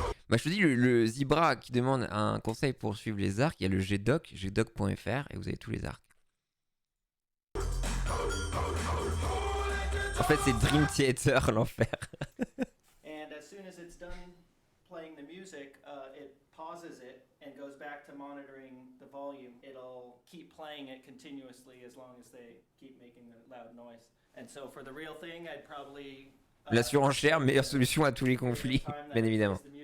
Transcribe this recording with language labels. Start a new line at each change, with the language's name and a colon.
French: Bah, je te dis, le Zebra qui demande un conseil pour suivre les arcs, il y a le gdoc, gdoc.fr, et vous avez tous les arcs. En fait, c'est Dream Theater, l'enfer.
English: And as soon as it's done playing the music, it pauses it and goes back to monitoring the volume. It'll keep playing it continuously as long as they keep making a loud noise. And so for the real thing, I'd probably
French: La surenchère, meilleure solution à tous les conflits, bien évidemment.